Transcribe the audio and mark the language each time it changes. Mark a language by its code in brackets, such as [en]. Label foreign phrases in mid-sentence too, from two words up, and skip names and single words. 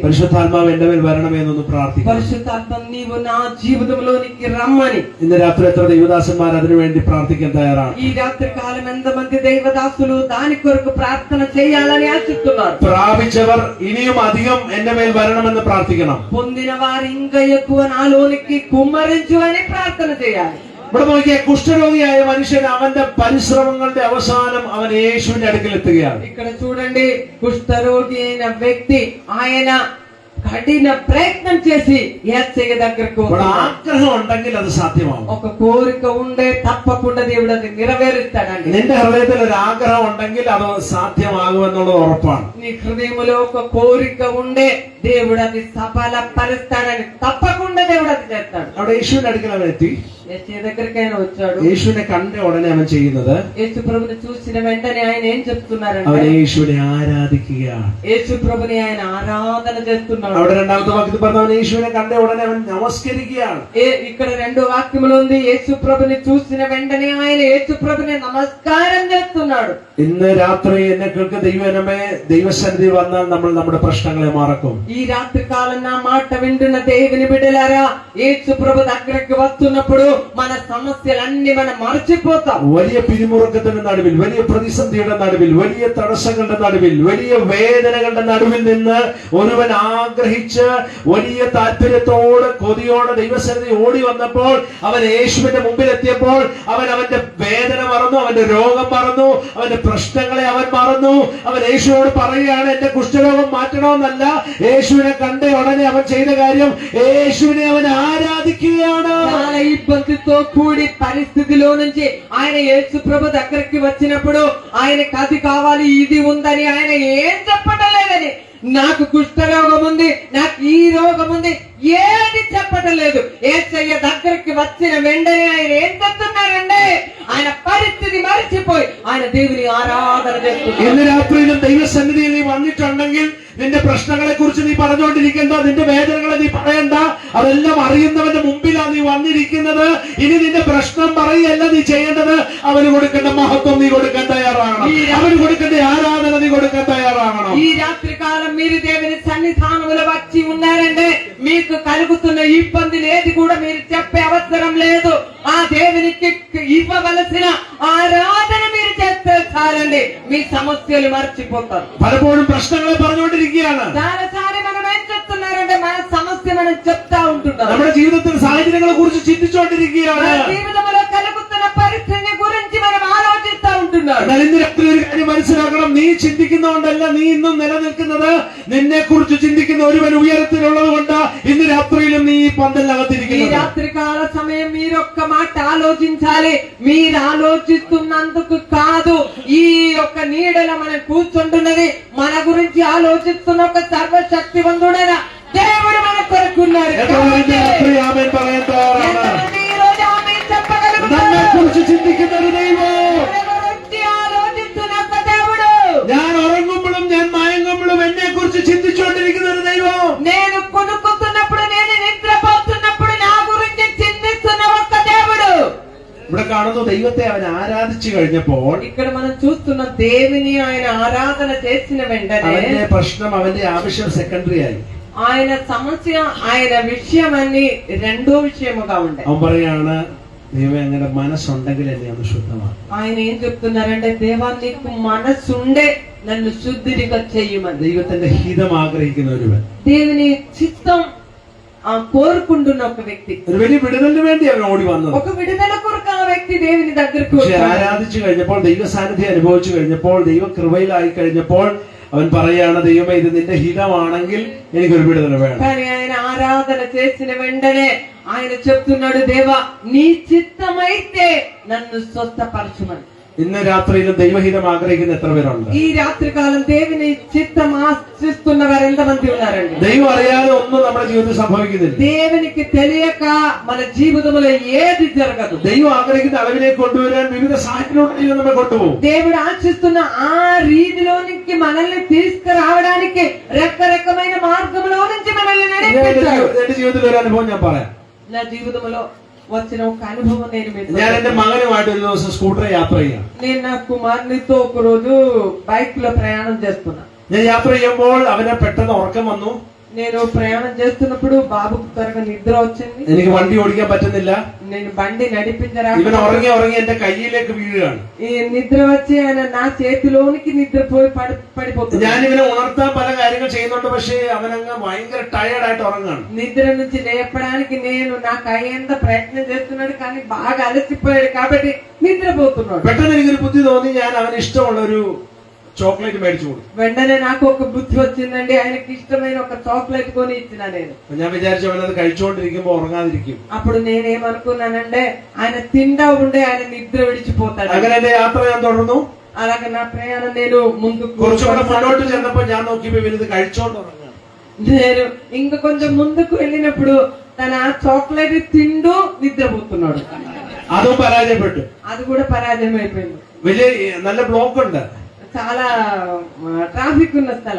[ml] പരിശുദ്ധാത്മാവ് എന്റെ മേൽ വരണമെന്നൊന്ന് പ്രാർത്ഥിക്കണം. [te] పరిశుద్ధాత్మ నీవు నా జీవితంలోనికి రమ్మని. [ml] ഇന്ന് രാത്രി എത്ര ദൈവദാസന്മാർ അതിനുവേണ്ടി പ്രാർത്ഥിക്കാൻ തയ്യാറാണ്? [te] ఈ రాత్రి కాలం ఎంతమంది దైవదాసులు దాని కొరకు ప్రార్థన చేయాలని ఆశిస్తున్నారు? [ml] പ്രാപിച്ചവർ ഇനിയും അധികം എന്റെ മേൽ വരണമെന്ന് പ്രാർത്ഥിക്കണം. [te] పొందిన వారు ఇంకా ఎక్కువ నాలోనికి కుమ్మరించు అని ప్రార్థన చేయాలి. [ml] ഇവിടെ നോക്കിയ കുഷ്ഠരോഗിയായ മനുഷ്യൻ അവന്റെ പരിശ്രമങ്ങളുടെ അവസാനം അവൻ യേശുവിന്റെ അടുക്കൽ എത്തുകയാണ്. [te] ఇక్కడ చూడండి, కుష్ఠరోగి అయిన వ్యక్తి ఆయన కఠిన ప్రయత్నం చేసి యేసయ్య దగ్గరకు [ml] അപ്പോൾ [te] వస్తున్నాడు. [ml] ആഗ്രഹം ഉണ്ടെങ്കിൽ അത് സാധ്യമാവും. [te] ఒక కోరిక ఉండే తప్పకుండా దేవుడు అది నెరవేరుస్తాడండి. [ml] നിന്റെ ഹൃദയത്തിൽ ഒരു ആഗ്രഹം ഉണ്ടെങ്കിൽ അത് സാധ്യമാകുമെന്നുള്ളത് ഉറപ്പാണ്. [te] నీ హృదయంలో ఒక కోరిక ఉండే దేవుడు అది సఫలపరుస్తాడని తప్పకుండా దేవుడు అది చేస్తాడు. [ml] അവിടെ യേശുവിന്റെ അടുക്കൽ അവൻ എത്തി. [te] యేసయ్య దగ్గరికి ఆయన వచ్చాడు. [ml] യേശുവിനെ കണ്ട ഉടനെ അവൻ ചെയ്യുന്നത് [te] యేసు ప్రభుని చూసిన వెంటనే ఆయన ఏం చెప్తున్నారంటే [ml] അവൻ യേശുവിനെ ആരാധിക്കുകയാണ്. [te] యేసు ప్రభుని ఆయన ఆరాధన చేస్తున్నాడు. [ml] അവിടെ രണ്ടാമത്തെ വാക്യത്തിൽ പറഞ്ഞ അവൻ യേശുവിനെ കണ്ട ഉടനെ അവൻ നമസ്കരിക്കുകയാണ്. [te] ఇక్కడ రెండో వాక్యములో ఉంది యేసు ప్రభుని చూసిన వెంటనే ఆయన యేసు ప్రభుని నమస్కారం చేస్తున్నాడు. [ml] ഇന്ന് രാത്രി എന്നെ കേൾക്കുന്ന ദൈവനമേ, ദൈവസന്നിധി വന്നാൽ നമ്മൾ നമ്മുടെ പ്രശ്നങ്ങളെ മറക്കും. [te] ఈ రాత్రి కాలం నా మాట వింటున్న దేవుని బిడ్డలారా, యేసు ప్రభు దగ్గరికి వస్తున్నప్పుడు మన సమస్యలన్నీ మనం మర్చిపోతాం. [ml] വലിയ പിരിമുറുക്കത്തിന്റെ നടുവിൽ, വലിയ പ്രതിസന്ധിയുടെ നടുവിൽ, വലിയ തടസ്സങ്ങളുടെ നടുവിൽ, വലിയ വേദനകളുടെ നടുവിൽ നിന്ന് ഒരുവൻ ആഗ്രഹിച്ച് വലിയ താല്പര്യത്തോട് കൊതിയോടെ ദൈവസന്നിധി ഓടി വന്നപ്പോൾ, അവൻ യേശുവിന്റെ മുമ്പിൽ എത്തിയപ്പോൾ അവൻ അവന്റെ വേദന മറന്നു, അവന്റെ രോഗം മറന്നു, അവന്റെ പ്രശ്നങ്ങളെ അവൻ മറന്നു. അവൻ യേശുവോട് പറയുകയാണ്, എന്റെ കുഷ്ഠരോഗം മാറ്റണമെന്നല്ല, യേശുവിനെ കണ്ട ഉടനെ അവൻ ചെയ്ത കാര്യം യേശുവിനെ അവൻ ആരാധിക്കുകയാണ്. [te] చాలా ఇబ్బందితో కూడి పరిస్థితిలో నుంచి ఆయన యేసు ప్రభు దగ్గరికి వచ్చినప్పుడు ఆయనకి అది కావాలి, ఇది ఉందని ఆయన ఏం చెప్పటం లేదని, నాకు కుష్ఠరోగం ఉంది, నాకు ఈ రోగం ఉంది, ఏది చెప్పటం లేదు. యేసయ్య దగ్గరికి వచ్చిన వెంటనే ఆయన ఏం చెప్తున్నారంటే ఆయన పరిస్థితి మరిచిపోయి ఆయన దేవుని ఆరాధన చేస్తున్నారు. [ml] ഇന്ന് രാത്രിയിലും ദൈവസന്നിധിയിൽ നീ വന്നിട്ടുണ്ടെങ്കിൽ നിന്റെ പ്രശ്നങ്ങളെ കുറിച്ച് നീ പറഞ്ഞുകൊണ്ടിരിക്കേണ്ട, നിന്റെ വേദനകളെ നീ പറയണ്ട. അതെല്ലാം അറിയുന്നവന്റെ മുമ്പിലാണ് നീ വന്നിരിക്കുന്നത്. ഇനി നിന്റെ പ്രശ്നം പറയല്ല നീ ചെയ്യേണ്ടത്, അവന് കൊടുക്കേണ്ട മഹത്വം നീ കൊടുക്കാൻ തയ്യാറാകണം. അവന് കൊടുക്കേണ്ട ആരാധന നീ കൊടുക്കാൻ തയ്യാറാകണം. [te] ఈ రాత్రి కాలం మీరు దేవుని సన్నిధానములో వచ్చి ఉన్నారంటే మీకు కలుగుతున్న ఇబ్బంది లేదు కూడా మీరు చెప్పే అవసరం లేదు. ఆ దేవునికి ఇవ్వవలసిన ఆరాధన మీరు చేస్తే చాలండి, మీ సమస్యలు మర్చిపోతారు. [ml] പലപ്പോഴും പ്രശ്നങ്ങളെ പറഞ്ഞുകൊണ്ടിരിക്കുകയാണ്. [te] చాలాసారి మనం ఏం చెప్తున్నారంటే మన సమస్య మనం చెప్తా ఉంటున్నాం. [ml] നമ്മുടെ ജീവിതത്തിൽ സാഹചര്യങ്ങളെ കുറിച്ച് ചിന്തിച്ചുകൊണ്ടിരിക്കുകയാണ്. [te] మన జీవితంలో కలుగుతున్న పరిస్థితిని గురించి మనం ఆలోచిస్తా ఉంటున్నాం. [ml] എന്നാൽ ഇന്ന് രാത്രി ഒരു കാര്യം മനസ്സിലാക്കണം, നീ ചിന്തിക്കുന്നതുകൊണ്ടല്ല നീ ഇന്നും നിലനിൽക്കുന്നത്, നിന്നെ കുറിച്ച് ചിന്തിക്കുന്ന ഒരുവൻ ഉയരത്തിലുള്ളത് കൊണ്ട് ഇന്ന് രാത്രിയിലും നീ ഈ [te] ఈ [ml] പന്തലിനകത്തിരിക്കുന്നത്. [te] రాత్రి కాల సమయం మీరొక్క మాట ఆలోచించాలి. మీరు ఆలోచిస్తున్నందుకు కాదు, ఈ యొక్క నీడల మనం కూర్చుంటున్నది మన గురించి ఆలోచిస్తున్న ఒక సర్వశక్తివంతుడైన దేవుడు మన కొరకున్నారు. [ml] എത്രപേരുടെ രാത്രി ആമേൻ പറയാൻ തയ്യാറാണ്? [te] ఎంతమంది ఈ రోజు ఆమేన్ చెప్పగలుగుతారు? [ml] നമ്മെ കുറിച്ച് ചിന്തിക്കുന്ന ഒരു ദൈവം. [te] మన గురించి ఆలోచిస్తున్న ఒక దేవుడు. [ml] ഞാൻ ഉറങ്ങുമ്പോഴും ഞാൻ മയങ്ങുമ്പോഴും എന്നെ കുറിച്ച് ചിന്തിച്ചുകൊണ്ടിരിക്കുന്ന ഒരു ദൈവം. [te] నేను కొనుక్కుతున్నప్పుడు, నేను నిద్రపోతున్నప్పుడు నా గురించి చింతిస్తున్న ఒక దేవుడు. [ml] ഇവിടെ കാണുന്നു, ദൈവത്തെ അവൻ ആരാധിച്ചു കഴിഞ്ഞപ്പോൾ [te] ఇక్కడ మనం చూస్తున్న దేవుని ఆయన ఆరాధన చేసిన వెంటనే [ml] അവന്റെ പ്രശ്നം, അവന്റെ ആവശ്യം സെക്കൻഡറി ആയി. [te] ఆయన సమస్య, ఆయన విషయం అన్ని రెండో విషయముగా ఉండే. [ml] അവൻ പറയാണ്, ദൈവം അങ്ങനെ മനസ്സുണ്ടെങ്കിൽ എന്നെ ഒന്ന് ശുദ്ധമാണ്. [te] ఆయన ఏం చెప్తున్నారంటే, దేవా నీకు మనసుండే నన్ను శుద్ధిగా చెయ్యమని. [ml] ദൈവത്തിന്റെ ഹിതം ആഗ്രഹിക്കുന്ന ഒരുവൻ, [te] దేవుని చిత్తం కోరుకుంటున్న ఒక వ్యక్తి, [ml] ഒരു വലിയ വിടുതലിന് വേണ്ടി അവൻ ഓടി വന്നത്. [te] ఒక విడుదల కొరకు ఆ వ్యక్తి దేవుని దగ్గరకు [ml] പക്ഷെ [te] వచ్చాడు. [ml] ആരാധിച്ചു കഴിഞ്ഞപ്പോൾ, ദൈവ സാന്നിധ്യം അനുഭവിച്ചു കഴിഞ്ഞപ്പോൾ, ദൈവ കൃപയിലായി കഴിഞ്ഞപ്പോൾ അവൻ പറയാണ്, ദൈവമേ ഇത് നിന്റെ ഹിതമാണെങ്കിൽ എനിക്കൊരു വിടുതൽ വേണം. [te] కానీ ఆయన ఆరాధన చేసిన వెంటనే ఆయన చెప్తున్నాడు, దేవా నీ చిత్తమైతే నన్ను స్వస్థపరచుమని. [ml] ഇന്ന് രാത്രിയിലും ദൈവഹിതം ആഗ്രഹിക്കുന്ന എത്ര പേരുണ്ട്? [te] ఈ రాత్రి కాలం దేవుని చిత్తం ఆశిస్తున్న వారు ఎంతమంది ఉన్నారండి? [ml] ദൈവം അറിയാതെ ഒന്നും നമ്മുടെ ജീവിതത്തിൽ സംഭവിക്കുന്നില്ല. [te] దేవునికి తెలియక మన జీవితంలో ఏది జరగదు. [ml] ദൈവം ആഗ്രഹിക്കുന്ന അളവിലേക്ക് കൊണ്ടുവരാൻ വിവിധ സാഹചര്യങ്ങളിലൂടെ ദൈവം നമ്മെ കൊണ്ടുപോകും. [te] దేవుడు ఆశిస్తున్న ఆ రీతిలోనికి మనల్ని తీసుకురావడానికి రకరకమైన మార్గంలో నుంచి మనల్ని నడిపిస్తాడు. [ml] എന്റെ ജീവിതത്തിൽ ഒരു അനുഭവം ഞാൻ പറയാം. [te] నా జీవితంలో వచ్చిన ఒక అనుభవం నేను మీకు [ml] ഞാൻ എന്റെ മകനുമായിട്ട് ഒരു ദിവസം സ്കൂട്ടറിൽ യാത്ര ചെയ്യാം. [te] నేను నా కుమారునితో ఒక రోజు బైక్ లో ప్రయాణం చేస్తున్నా. [ml] ഞാൻ യാത്ര ചെയ്യുമ്പോൾ അവനെ പെട്ടെന്ന് ഉറക്കം വന്നു. [te] నేను ప్రయాణం చేస్తున్నప్పుడు బాబుకు త్వరగా నిద్ర వచ్చింది. [ml] എനിക്ക് വണ്ടി ഓടിക്കാൻ പറ്റുന്നില്ല. [te] నేను బండి నడిపించరా, [ml] ഇവൻ ഉറങ്ങി എന്റെ കയ്യിലേക്ക് വീഴുകയാണ്. [te] ఈ నిద్ర వచ్చి ఆయన నా చేతిలోనికి నిద్రపోయి పడిపోతుంది. [ml] ഞാൻ ഇവനെ ഉണർത്താൻ പല കാര്യങ്ങൾ ചെയ്യുന്നുണ്ട്, പക്ഷേ അവനങ്ങ് ഭയങ്കര ടയർഡായിട്ട് ഉറങ്ങാണ്. [te] నిద్ర నుంచి లేపడానికి నేను నాకు అయ్యేంత ప్రయత్నం చేస్తున్నాడు, కానీ బాగా అలసిపోయాడు కాబట్టి నిద్రపోతున్నాడు. [ml] പെട്ടെന്ന് എനിക്കൊരു ബുദ്ധി തോന്നി, ഞാൻ അവന് ഇഷ്ടമുള്ള ഒരു ചോക്ലേറ്റ് മേടിച്ചു കൊടുത്തു. [te] వెంటనే నాకు ఒక బుద్ధి వచ్చిందండి. ఆయనకి ఇష్టమైన ఒక చాక్లెట్ కొని ఇచ్చిన నేను. [ml] അപ്പൊ ഞാൻ വിചാരിച്ചു അവനത് കഴിച്ചുകൊണ്ടിരിക്കുമ്പോ ഉറങ്ങാതിരിക്കും. [te] అప్పుడు నేనేమనుకున్నానంటే ఆయన తిండా ఉండే ఆయన నిద్ర విడిచిపోతాడు. [ml] അങ്ങനെ എന്റെ യാത്ര ഞാൻ തുടർന്നു. [te] అలాగే నా ప్రయాణం నేను ముందుకు [ml] കുറച്ചുകൂടെ മുന്നോട്ട് ചെന്നപ്പോ ഞാൻ നോക്കിയപ്പോ ഇവനിത് കഴിച്ചോണ്ട് ഉറങ്ങാം. [te] నేను ఇంకా కొంచెం ముందుకు వెళ్ళినప్పుడు తన చాక్లెట్ తింటూ నిద్రపోతున్నాడు. [ml] അതും പരാജയപ്പെട്ടു. [te] అది కూడా పరాజయం అయిపోయింది. [ml] വലിയ നല്ല ബ്ലോക്ക് ഉണ്ട്. [te] చాలా ട്രാഫിക് ఉన్న స్థలం.